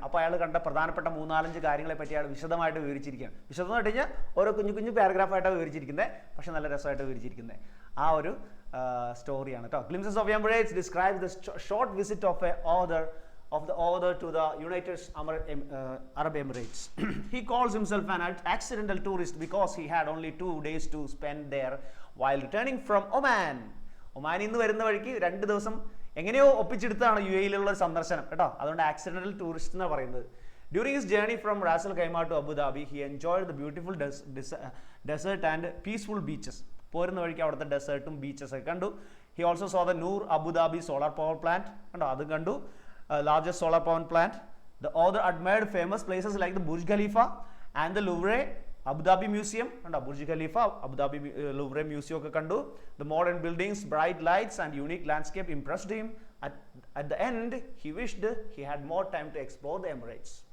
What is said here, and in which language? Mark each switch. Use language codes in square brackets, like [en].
[ml] അപ്പോൾ അയാൾ കണ്ട പ്രധാനപ്പെട്ട 3-4 കാര്യങ്ങളെ പറ്റി അയാൾ വിശദമായിട്ട് വിവരിച്ചിരിക്കുകയാണ്. വിശദം എന്ന് കഴിഞ്ഞാൽ ഓരോ കുഞ്ഞു കുഞ്ഞു പാരഗ്രാഫായിട്ടാണ് വിവരിച്ചിരിക്കുന്നത്, പക്ഷേ നല്ല രസമായിട്ട് വിവരിച്ചിരിക്കുന്നത്. ആ ഒരു സ്റ്റോറിയാണ് കേട്ടോ. [en] Glimpses of Emirates describe the short visit of the author to the United Arab Emirates. He calls himself an accidental tourist because he had only 2 days to spend there while returning from Oman. [ml] ഒമാനിൽ നിന്ന് വരുന്ന വഴിക്ക് 2 ദിവസം എങ്ങനെയോ ഒപ്പിച്ചെടുത്താണ് UAE-യിലുള്ള ഒരു സന്ദർശനം കേട്ടോ. അതുകൊണ്ട് ആക്സിഡന്റൽ ടൂറിസ്റ്റ് എന്നാണ് പറയുന്നത്. [en] During his journey from Ras Al Khaimah to Abu Dhabi, he enjoyed the beautiful desert and peaceful beaches. [ml] പോരുന്ന വഴിക്ക് അവിടുത്തെ ഡെസേർട്ടും ബീച്ചസ് ഒക്കെ കണ്ടു. [en] He also saw the Noor Abu Dhabi solar power plant [ml] കണ്ടോ, അതും കണ്ടു. [en] Largest solar power plant. The author admired famous places like the Burj Khalifa and the Louvre Abu Dhabi Museum. [ml] കണ്ടോ, Burj Khalifa, Abu Dhabi Louvre museum ഒക്കെ കണ്ടു. [en] The modern buildings, bright lights and unique landscape impressed him. At the end, he wished he had more time to explore the Emirates.